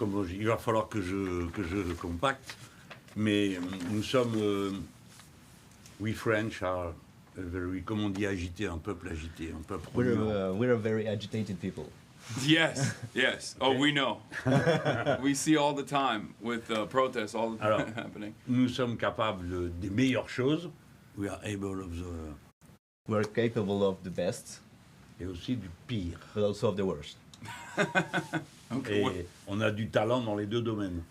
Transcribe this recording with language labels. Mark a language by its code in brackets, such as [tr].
[fr] Il va falloir que je compacte, mais nous sommes, [en] we French are very, [fr] comme on dit, agité, un peuple agité, un peuple remuant. [en] We're a very agitated people. Yes, yes. Oh, we know. We see all the time with protests all the time [fr] Alors, [en] happening. [fr] Nous sommes capables des meilleures choses. [en] We are able of the... We're capable of the best, [fr] Et aussi du pire. [en] but also of the worst. Okay. [fr] Et on a du talent dans les deux domaines.